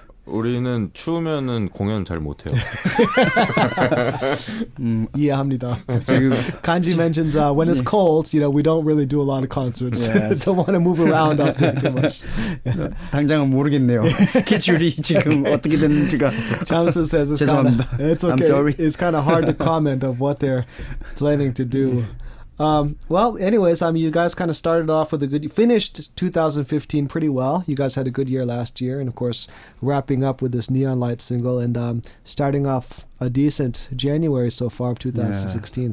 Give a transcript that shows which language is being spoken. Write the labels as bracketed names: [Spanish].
[Korean] 우리는 추우면은 공연 잘 못해요. 이해합니다. [English] Kanji mentions when it's cold, you know, we don't really do a lot of concerts. Yes. Don't want to move around out there too much. [Korean] 당장은 모르겠네요. 스케줄이 지금 어떻게 됐는지가. [English] Chamsu says it's [Korean] 죄송합니다. [English] it's okay. I'm sorry. It's kind of hard to comment of what they're planning to do. Well, anyways, you guys kind of started off with you finished 2015 pretty well. You guys had a good year last year, and of course, wrapping up with this Neon Light single, and starting off a decent January so far of 2016. Yeah.